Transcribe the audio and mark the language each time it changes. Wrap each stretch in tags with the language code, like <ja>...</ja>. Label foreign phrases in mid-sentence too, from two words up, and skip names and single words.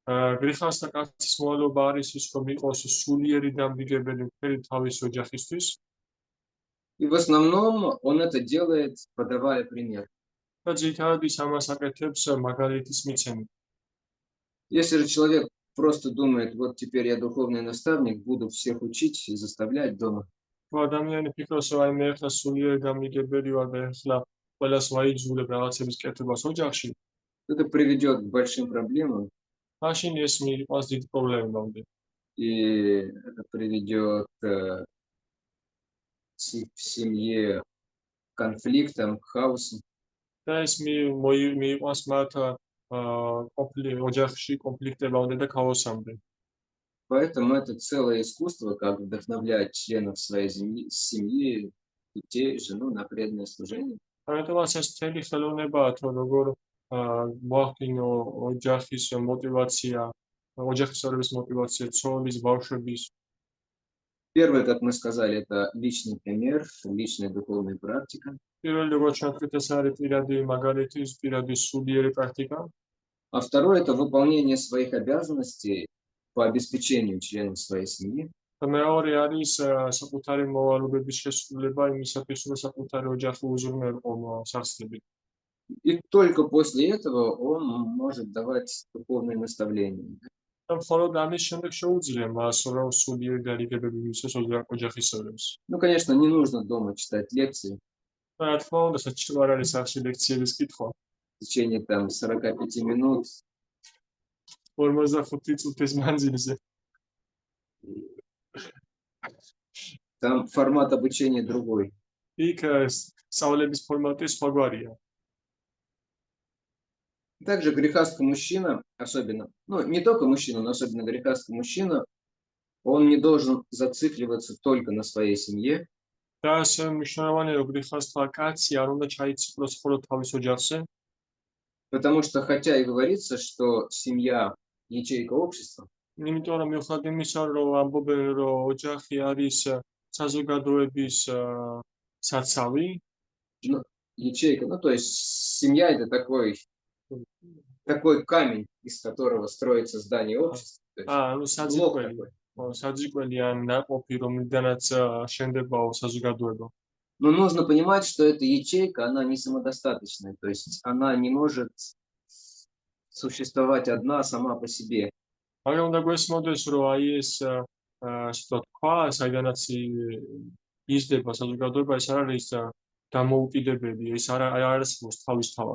<ka>გრიხასთა კაცის მოვალეობა არის ის, რომ იყოს სულიერი დამდგებელი მთელი თავის ოჯახისთვის</ka> <ru>И в основном он это делает, подавая пример.</ru> <ka>და ძირითადად ის ამას აკეთებს მაგალითის მიცემით.</ka> <ru>Если же человек просто думает, вот теперь я духовный наставник, буду всех учить и заставлять дома,</ru> <ka>თუ ადამიანი ფიქრობს, რომ აი მე ახლა სულიერი დამდგებელი ვარ და ახლა ყველას ვაიძულებ რაღაცების კეთებას ოჯახში,</ka> <ru>это приведет к большим проблемам,</ru> <ka>მაშინ ეს მიყვანს დიდ პრობლემამდე.</ka> <ru>и это приведет в семье к конфликтам, к хаосу.</ru> <ka>და ეს მიყვანს მათ ოჯახში კონფლიქტებამდე და ქაოსამდე.</ka> <ru>Поэтому это целое искусство, как вдохновлять членов своей семьи, детей, жену на преданное служение.</ru> <ka>ამიტომაც ეს მთელი ხელოვნებაა, თუ როგორ მოახდინო ოჯახის мотивация, ოჯახის წევრების мотивация, ცოლის, ბავშვების.</ka> <ru>Первое, как мы сказали, это личный пример, личная духовная практика.</ru> <ka>პირველი, როგორც ჩვენთვით, ეს არის პირადი მაგალითი, პირადი სულიერი პრაქტიკა.</ka> <ru>А второе, это выполнение своих обязанностей по обеспечению членов своей семьи.</ru> <ka>და მეორე არის საკუთარი მოვალეობების შესრულება იმისათვის, რომ საკუთარი ოჯახი უზრუნველყო სახსრებით.</ka> <ru>И только после этого он может давать духовные наставления.</ru> <ka>და მხოლოდ ამის შემდეგ შეუძლია მას, რომ სულიერი დარიგებები მისცეს ოჯახის წევრებს.</ka> <ru>Ну, конечно, не нужно дома читать лекции</ru> <ka>და რა თქმა უნდა, საჭირო არ არის სახში ლექციების კითხვა.</ka> <ru>в течение там 45 минут.</ru> <ka>45 წუთის მანძილზე.</ka> <ru>Там формат обучения другой.</ru> <ka>იქ სწავლების ფორმატი სხვაგვარია.</ka> <ru>Также грехастский мужчина, особенно, ну, не только мужчина, но особенно грехастский мужчина, он не должен зацикливаться только на своей семье,</ru> <ka>და ასე მნიშვნელოვანია, რომ გრიხასთა კაცი არ უნდა ჩაიციკლოს მხოლოდ თავის ოჯახზე,</ka> <ru>потому что хотя и говорится, что семья – ячейка общества,</ru> <ka>იმიტომ რომ მიუხედავად იმისა, რომ ამბობენ, რომ ოჯახი არის საზოგადოების საცავი,</ka> <ru>ну, ячейка, ну, то есть семья – это такой камень, из которого строится здание общества. То есть блок такой.</ru> <ka>საძიკველი ან ნაყოფი, რომლიდანაც შენდებაო საზოგადოება.</ka> <ru>Но нужно понимать, что эта ячейка, она не самодостаточная, то есть она не может существовать одна сама по себе.</ru> <ka>მაგრამ უნდა გვესმოდეს, რომ აი ეს ასე თქვა, საიდანაც იზრდება საზოგადოება, ეს არ არის დამოუკიდებელი, ეს არ არის თავისთავად.</ka>